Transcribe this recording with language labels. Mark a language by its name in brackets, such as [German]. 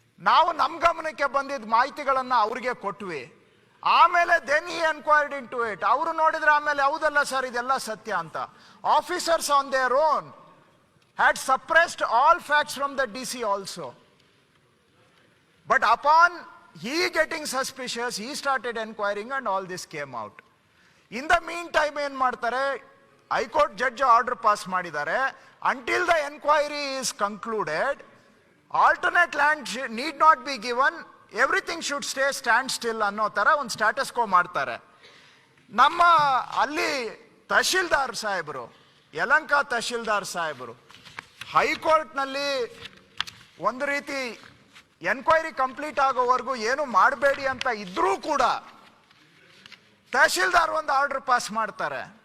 [Kannada] ನಾವು ನಮ್ಮ ಗಮನಕ್ಕೆ ಬಂದಿದ್ದ ಮಾಹಿತಿಗಳನ್ನು ಅವ್ರಿಗೆ ಕೊಟ್ವಿ. ಆಮೇಲೆ [English] Then he enquired into it. [Kannada] ಅವರು ನೋಡಿದ್ರೆ ಆಮೇಲೆ ಹೌದಲ್ಲ ಸರ್ ಇದೆಲ್ಲ ಸತ್ಯ ಅಂತ. [English] Officers on their own had suppressed all facts from the D C also. But upon he getting suspicious, he started inquiring and all this came out. In the meantime, [Kannada] ಏನು ಮಾಡ್ತಾರೆ, high court judge order pass ಮಾಡಿದ್ದಾರೆ. [English] Until the inquiry is concluded, alternate land need not be given, everything should stay stand still [Kannada] ಅನ್ನೋ ಥರ ಒಂದು status ಕೋ ಮಾಡ್ತಾರೆ. ನಮ್ಮ ಅಲ್ಲಿ ತಹಶೀಲ್ದಾರ್ ಸಾಹೇಬರು, ಯಲಹಂಕ ತಹಶೀಲ್ದಾರ್ ಸಾಹೇಬರು ಹೈಕೋರ್ಟ್ನಲ್ಲಿ ಒಂದು ರೀತಿ ಎನ್ಕ್ವೈರಿ ಕಂಪ್ಲೀಟ್ ಆಗೋವರೆಗೂ ಏನು ಮಾಡಬೇಡಿ ಅಂತ ಇದ್ರೂ ಕೂಡ ತಹಶೀಲ್ದಾರ್ ಒಂದು ಆರ್ಡರ್ ಪಾಸ್ ಮಾಡ್ತಾರೆ.